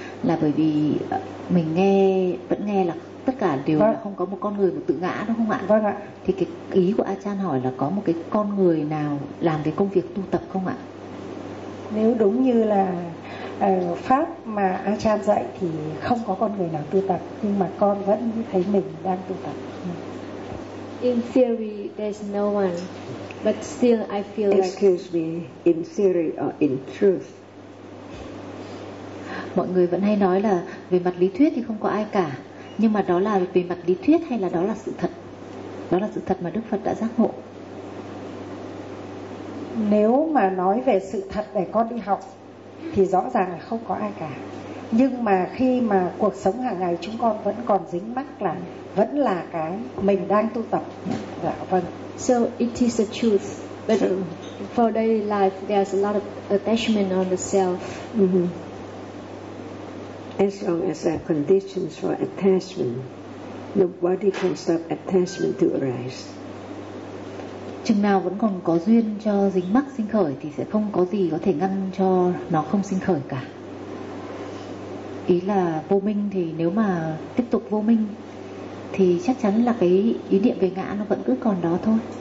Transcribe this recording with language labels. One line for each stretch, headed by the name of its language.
Vietnamese: Là bởi vì mình nghe, vẫn nghe là tất cả đều là không có một con người mà tự ngã, đúng không ạ? Vâng ạ. Thì cái ý của Achan hỏi là có một cái con người nào làm cái công việc tu tập không ạ? Nếu đúng như là pháp mà Achan dạy thì không có con người nào tu tập, nhưng mà con vẫn thấy mình đang tu tập.
English: In theory, there's no one, but still I feel like... Excuse me, in theory or in truth?
Vietnamese: Mọi người vẫn hay nói là về mặt lý thuyết thì không có ai cả, nhưng mà đó là về mặt lý thuyết hay là đó là sự thật? Đó là sự thật mà Đức Phật đã giác ngộ. Nếu mà nói về sự thật để con đi học thì rõ ràng là không có ai cả. Nhưng mà khi mà cuộc sống hàng ngày chúng con vẫn còn dính mắc là vẫn là cái mình đang tu tập. Dạ vâng.
English: So it is the truth, but for daily life there's a lot of attachment on the self. As long as there are conditions for attachment, nobody can stop attachment to arise.
Vietnamese: Chừng nào vẫn còn có duyên cho dính mắc sinh khởi thì sẽ không có gì có thể ngăn cho nó không sinh khởi cả. Ý là vô minh thì nếu mà tiếp tục vô minh thì chắc chắn là cái ý niệm về ngã nó vẫn cứ còn đó thôi.